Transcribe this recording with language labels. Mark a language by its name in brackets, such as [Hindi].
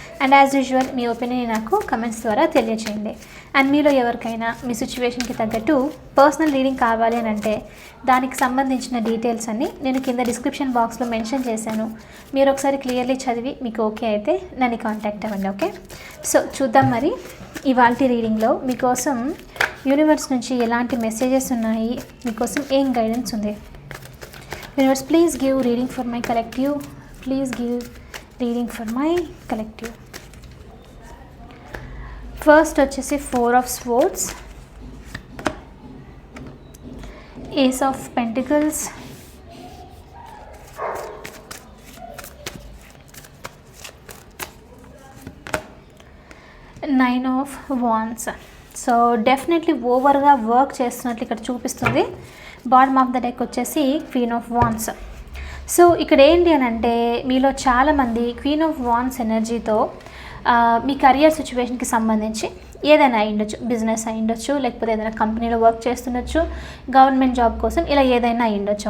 [Telugu] And as usual మీ opinion నాకు comments ద్వారా తెలియచేయండి. అండ్ మీలో ఎవరికైనా మీ సిచ్యువేషన్కి తగ్గట్టు పర్సనల్ రీడింగ్ కావాలి అని అంటే దానికి సంబంధించిన డీటెయిల్స్ అన్నీ నేను కింద డిస్క్రిప్షన్ బాక్స్లో మెన్షన్ చేశాను. మీరు ఒకసారి క్లియర్లీ చదివి మీకు ఓకే అయితే నన్ను కాంటాక్ట్ అవ్వండి. ఓకే, సో చూద్దాం మరి ఇవాల్టి రీడింగ్లో మీకోసం యూనివర్స్ నుంచి ఎలాంటి మెసేజెస్ ఉన్నాయి, మీకోసం ఏం గైడెన్స్ ఉంది. [English] Universe, please give reading for my collective. Please give reading for my collective. First [Telugu] వచ్చేసి [English] 4 of Swords, Ace of Pentacles, Nine of Wands. [Telugu] So definitely ఓవర్గా వర్క్ చేస్తున్నట్లు ఇక్కడ చూపిస్తుంది. బాటమ్ ఆఫ్ ద డెక్ వచ్చేసి క్వీన్ ఆఫ్ వాండ్స్. సో ఇక్కడ ఏంటి అని అంటే మీలో చాలామంది క్వీన్ ఆఫ్ వాండ్స్ ఎనర్జీతో మీ కెరియర్ సిచ్యువేషన్కి సంబంధించి ఏదైనా అయ్యుండొచ్చు, బిజినెస్ అయ్యుండొచ్చు, లేకపోతే ఏదైనా కంపెనీలో వర్క్ చేస్తుండొచ్చు, గవర్నమెంట్ జాబ్ కోసం ఇలా ఏదైనా అయ్యుండొచ్చు.